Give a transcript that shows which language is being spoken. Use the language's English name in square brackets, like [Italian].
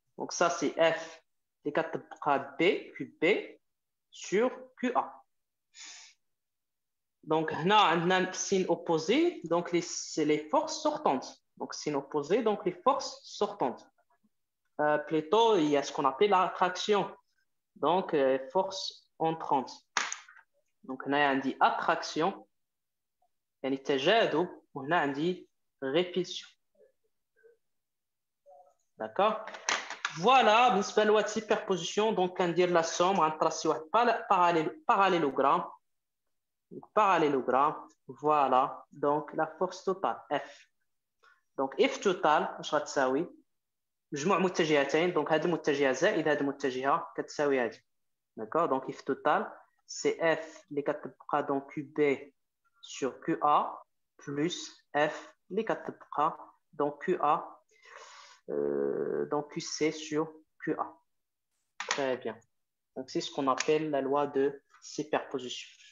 [French] Donc ça c'est F [Arabic] اللي كتطبقها [French] B QB sur QA. Donc [Arabic] هنا عندنا [French] signe opposé, donc c'est les forces sortantes. Donc signe opposé, donc les forces sortantes. Plutôt, il y a ce qu'on appelle l'attraction. Donc force entrante. [Arabic] Donc هنا عندي attraction يعني تجاذب وهنا عندي répulsion. [French] D'accord? [Arabic] Voilà, بالنسبة للوحدة de superposition, donc كندير la somme, غنطراسي واحد parallélogramme. [French] Parallélogramme, voilà, donc la force totale F. [Arabic] Donc F total اش غتساوي مجموع متجهتين، donc هذه المتجهة زائد هذه المتجهة كتساوي هذه. [French] D'accord? Donc F total c'est F [Arabic] اللي كتبقى [French] donc QB sur QA plus F اللي كتبقى donc QA donc QC sur QA. Très bien. Donc c'est ce qu'on appelle la loi de superposition.